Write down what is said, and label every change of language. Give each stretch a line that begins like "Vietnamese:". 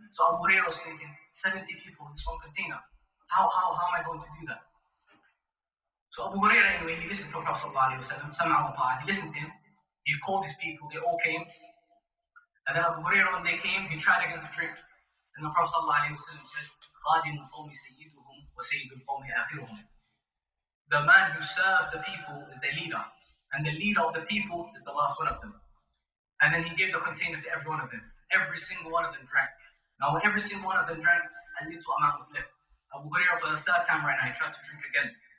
English: So Abu Hurairah was thinking, 70 people in this one container. How am I going to do that? So Abu Hurairah, anyway, he listened to the Prophet ﷺ, he listened to him. He called his people, they all came. And then Abu Hurairah, when they came, he tried again to drink. And the Prophet ﷺ said,
Arabic: خَادِمُ الْقَوْمِ سَيِّدُهُمْ وَسَيِّدُ الْقَوْمِ آخِرُهُمْ.
English: The man who serves the people is their leader. And the leader of the people is the last one of them. And then he gave the container to every one of them. Every single one of them drank. Now when every single one of them drank, a little amount was left. Abu Hurairah, for the third time right now, he tries to drink again.